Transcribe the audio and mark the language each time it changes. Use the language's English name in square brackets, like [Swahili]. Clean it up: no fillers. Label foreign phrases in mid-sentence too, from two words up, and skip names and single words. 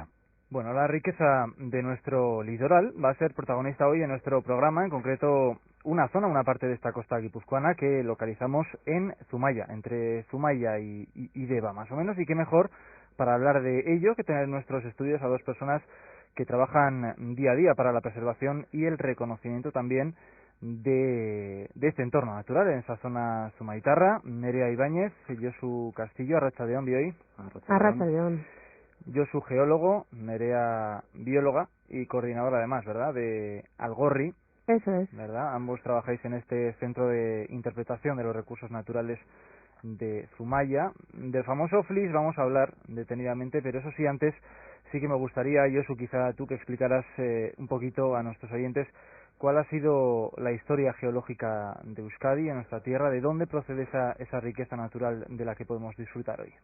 [Spanish] Bueno, la riqueza de nuestro litoral va a ser protagonista hoy en nuestro programa, en concreto una parte de esta costa guipuzcoana que localizamos en Zumaya, entre Zumaya y Deba más o menos, y qué mejor para hablar de ello que tener en nuestros estudios a dos personas que trabajan día a día para la preservación y el reconocimiento también de este entorno natural en esa zona zumaitarra. [Basque] Nerea Ibáñez, Josu Castillo, Arratsaldeon bioi. Arratsaldeon. [Spanish] Josu geólogo, Nerea bióloga y coordinadora además, ¿verdad?, de Algorri. Eso es. ¿Verdad? Ambos trabajáis en este centro de interpretación de los recursos naturales de Zumaya. Del famoso Flix vamos a hablar detenidamente, pero eso sí, antes sí que me gustaría, Josu, quizá tú que explicaras un poquito a nuestros oyentes cuál ha sido la historia geológica de Euskadi, en nuestra tierra, de dónde procede esa riqueza natural de la que podemos disfrutar hoy.